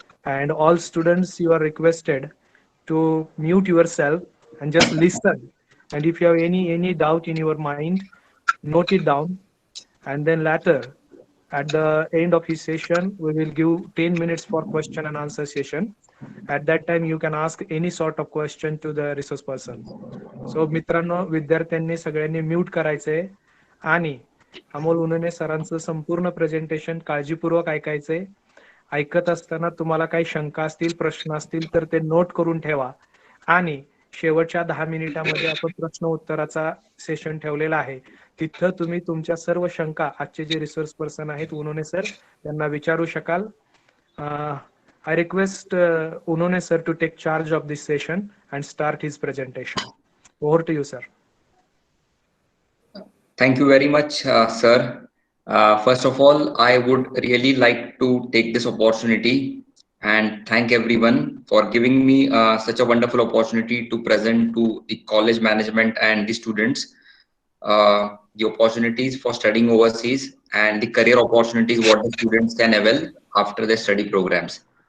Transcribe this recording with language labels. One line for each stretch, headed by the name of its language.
English: and all students, you are requested to mute yourself and just listen. And if you have any doubt in your mind, note it down. And then later, at the end of his session, we will give 10 minutes for question and answer session. At that time, you can ask any sort of question to the resource person.
Marathi: So मित्रांनो, विद्यार्थ्यांनी सगळ्यांनी mute करायचंय आणि अमोल उन्हने सरांचं संपूर्ण presentation काळजीपूर्वक ऐकायचंय. ऐकत असताना तुम्हाला काही शंका असतील, प्रश्न असतील तर ते नोट करून ठेवा. आणि शेवटच्या 10 मिनिटांमध्ये आपण प्रश्न उत्तराचा सेशन ठेवलेला आहे. तिथं तुम्ही तुमच्या सर्व शंका आजचे जे रिसोर्स पर्सन आहेत उन्होंने सर त्यांना विचारू शकाल.
English: I request Unone sir to take charge of this session and start his presentation. Over to you, sir. Thank you very much, sir. First of all, I would really like to take this opportunity and thank everyone for giving me such a wonderful opportunity to present to the college management and the students the opportunities for studying overseas and the career opportunities what the students can avail after their study programs.